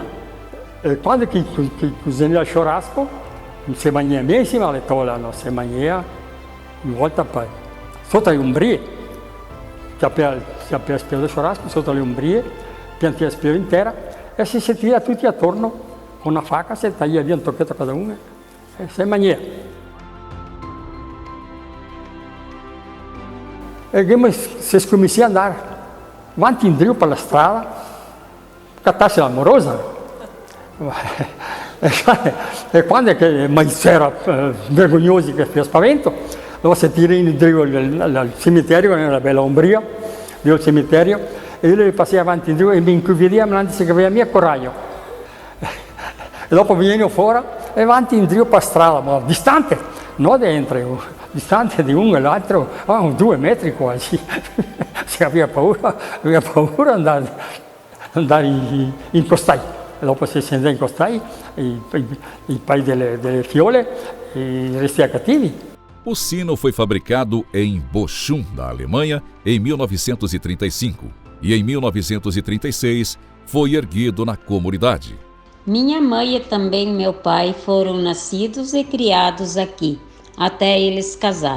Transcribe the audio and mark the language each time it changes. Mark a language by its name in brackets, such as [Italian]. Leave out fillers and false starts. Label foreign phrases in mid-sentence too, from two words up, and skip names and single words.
[Venetian] E quando che cozinha il churrasco, si mangia mesmo, le tola non si mangia, una volta poi sotto le umbrie, si appena spiegato il churrasco, sotto le umbrie, pianti la spia in terra e si sentiva tutti attorno con una faca, si taglia via un tocchetto a cada uno e si mangia. E se cominciai a andare avanti in drio per la strada, cattarsi l'amorosa. E quando [Portuguese] é que mais [Venetian] era vergognoso che fez spavento, allora si tira in giù al cimitero, nella bella ombria, del cimitero, e lui passava avanti in giù e mi incuvidia, mi disse che aveva mia coraggio. E dopo viene fuori e avanti in giù per strada, ma distante, non dentro, distante di uno e l'altro, 2 metri quasi. Si aveva paura andare in costai. Dopo si scende in costai, i pai delle fiole e i resti cattivi. [Portuguese] O sino foi fabricado em Bochum, da Alemanha, em 1935 e em 1936 foi erguido na comunidade. Minha mãe e também meu pai foram nascidos e criados aqui, até eles casar.